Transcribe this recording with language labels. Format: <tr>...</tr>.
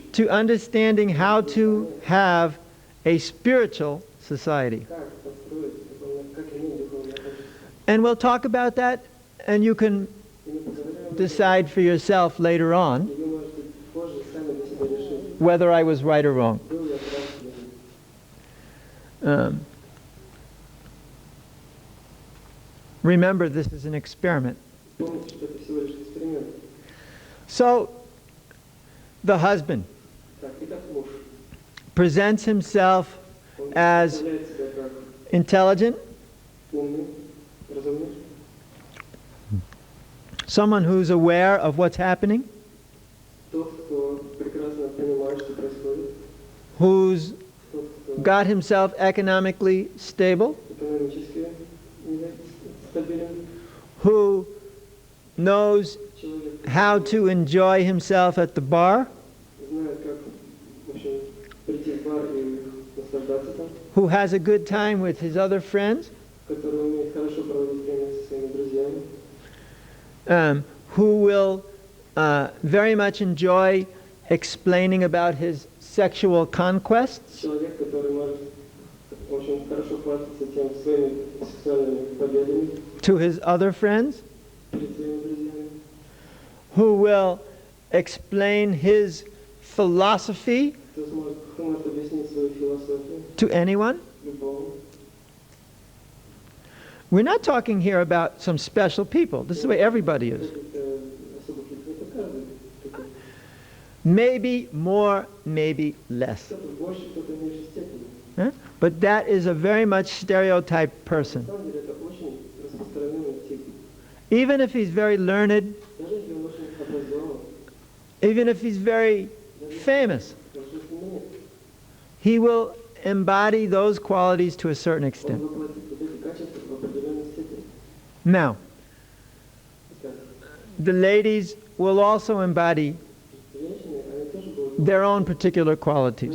<en>to understanding how to have a spiritual society.</en> <ru>как построить, как иметь духовное общество.</ru> <en>And we'll talk about that, and you can</en> <ru>И мы поговорим об этом,</ru> <en>decide for yourself later on</en> <ru>и вы можете позже сами для себя решить,</ru> <en>whether I was right or wrong.</en> <ru>был я прав или нет.</ru> <en>Remember, this is an experiment.</en> <ru>Помните, что это всего лишь эксперимент.</ru> <en>So, the husband</en> <ru>Так, итак, муж.</ru> <en>presents himself</en> <ru>Он</ru> <en>as</en> <ru>представляет себя как</ru> <en>intelligent,</en> <ru>умный, разумный,</ru> <en>someone who's aware of what's happening,</en> <ru>тот, кто прекрасно понимает, что происходит,</ru> <en>who's</en> <ru>тот, кто</ru> <en>got himself economically stable,</en> <ru>экономически стабилен,</ru> <en>who knows</en> <ru>человек,</ru> <en>how to enjoy himself at the bar,</en> <ru>знает, как, в общем, прийти в бар и наслаждаться там,</ru> <en>who has a good time with his other friends,</en> <ru>который умеет хорошо проводить время со своими друзьями,</ru> <en>who will very much enjoy explaining about his sexual conquests,</en> <ru>человек, который может очень хорошо хвастаться тем своими сексуальными победами</ru> <en>to his other friends,</en> <ru>перед своими друзьями,</ru> <en>who will explain his philosophy</en> <ru>кто может объяснить свою философию</ru> <en>to anyone.</en> <ru>любому.</ru> <en>We're not talking here about some special people. This is the way everybody is.</en> <ru>Каких-то особых лиц, это каждый такой.</ru> <en>Maybe more, maybe less.</en> <ru>Кто-то больше, кто-то в меньшей степени. Huh?</ru> <en>But that is a very much stereotyped person.</en> <ru>самом деле это очень распространенный тип.</ru> <en>Even if he's very learned,</en> <ru>Даже если он очень образован,</ru> <en>even if he's very famous,</en> <ru>даже если нет,</ru> <en>he will embody those qualities to a certain</en> <ru>он</ru> <en>extent.</en> <ru>воплотит вот эти качества в определенной степени.</ru> <en>Now,</en> <ru>Итак,</ru> <en>the ladies will also embody</en> <ru>женщины, они тоже будут</ru> <en>their own particular qualities.</en>